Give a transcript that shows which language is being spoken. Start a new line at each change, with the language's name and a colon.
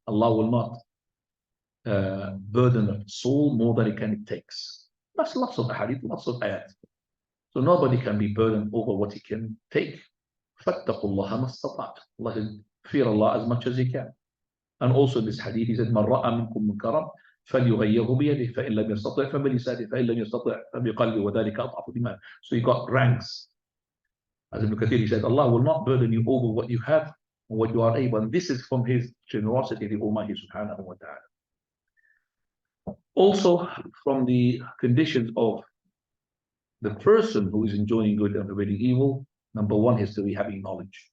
English: Allah will not burden a soul more than it takes. That's lots of ahadith, lots of ayat. So nobody can be burdened over what he can take.
Arabic: فاتقوا الله ما استطعتم.
English: Allah says, fear Allah as much as you can. And also in this hadith, he said,
Arabic: من رأى منكم منكرا فليغيره بيده فإن لم يستطع فبلسانه فإن لم يستطع فبقلبه وذلك أضعف الإيمان.
English: So you got ranks. As Ibn Kathir, he said, Allah will not burden you over what you have or what you are able. And this is from his generosity, the Almighty subhanahu wa ta'ala. Also, from the conditions of the person who is enjoying good and forbidding evil, number 1 is to be having knowledge.